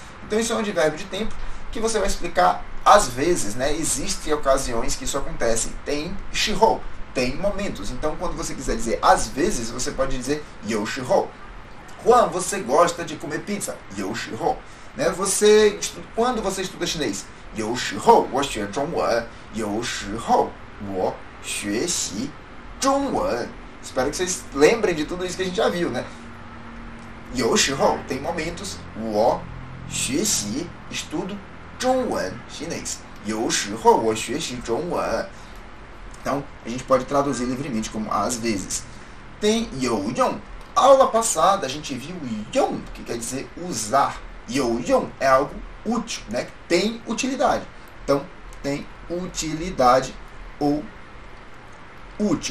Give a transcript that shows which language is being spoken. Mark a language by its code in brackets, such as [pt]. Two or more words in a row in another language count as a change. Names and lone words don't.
[pt] Então, isso é um advérbio de tempo que você vai explicar às vezes, né? Existem ocasiões que isso acontece. Tem shihou, tem momentos. Então, quando você quiser dizer às vezes, você pode dizer [zh] 有时候. [pt] Juan, você gosta de comer pizza? [zh] 有时候. Né? [pt] Quando você estuda chinês? [zh] 有时候, 我学中文. 有时候, 我学习中文. [pt] Espero que vocês lembrem de tudo isso que a gente já viu, né? [zh] 有时候, [pt] tem momentos. [zh] 我学习, estudo 中文, chinês. 有时候我学习中文. [pt] Então, a gente pode traduzir livremente como às vezes. Tem 有用. Aula passada a gente viu 用, que quer dizer usar. 有用 é algo útil, né? Tem utilidade. Então, tem utilidade ou útil.